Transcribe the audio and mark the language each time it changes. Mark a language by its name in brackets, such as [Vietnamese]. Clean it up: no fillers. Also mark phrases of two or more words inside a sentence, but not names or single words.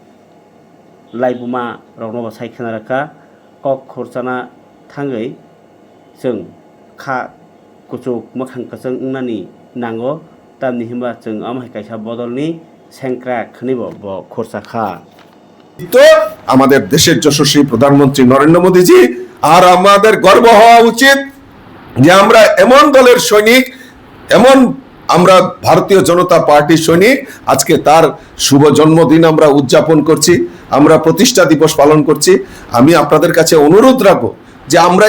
[Kok Borok] लाइबुमा रगनबा सायखना रखा कक खरसाना थांगै जों खा कुचुक मोखां कसं उंनानि नांगो तामनि हिमबा जों आमाय काइसा बदलनि सेंक्रा खनिबो ब खरसा खा [Bangla] তো আমাদের দেশের যশস্বী প্রধানমন্ত্রী নরেন্দ্র মোদীজি আর আমাদের গর্ব হওয়া উচিত যে আমরা এমন দলের সৈনিক এমন আমরা ভারতীয় জনতা পার্টির সৈনিক আজকে তার শুভ জন্মদিন আমরা উদযাপন করছি আমরা প্রতিষ্ঠা দিবস পালন করছি আমি আপনাদের কাছে অনুরোধ রাখবো যে আমরা